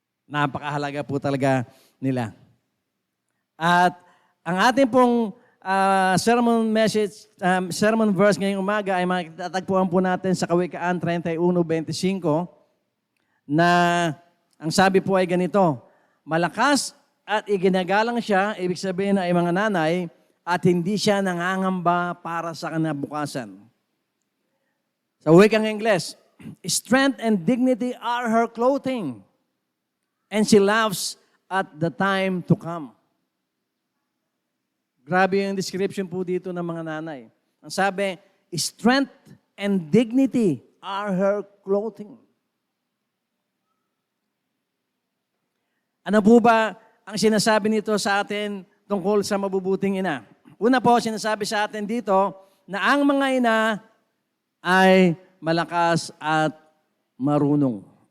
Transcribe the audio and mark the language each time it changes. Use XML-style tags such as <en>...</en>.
<tl>Napakahalaga po talaga nila. At ang ating pong sermon verse ngayong umaga ay makitatagpuan po natin sa Kawikaan 31:25 na ang sabi po ay ganito, malakas at iginagalang siya, ibig sabihin na ay mga nanay, at hindi siya nangangamba para sa kinabukasan. Sa wikang Ingles,</tl> <en>strength and dignity are her clothing, and she laughs at the time to come.</en> <tl>Grabe yung description po dito ng mga nanay. Ang sabi,</tl> <en>strength and dignity are her clothing.</en> <tl>Ano po ba ang sinasabi nito sa atin tungkol sa mabubuting ina? Una po, sinasabi sa atin dito na ang mga ina ay malakas at marunong.</tl>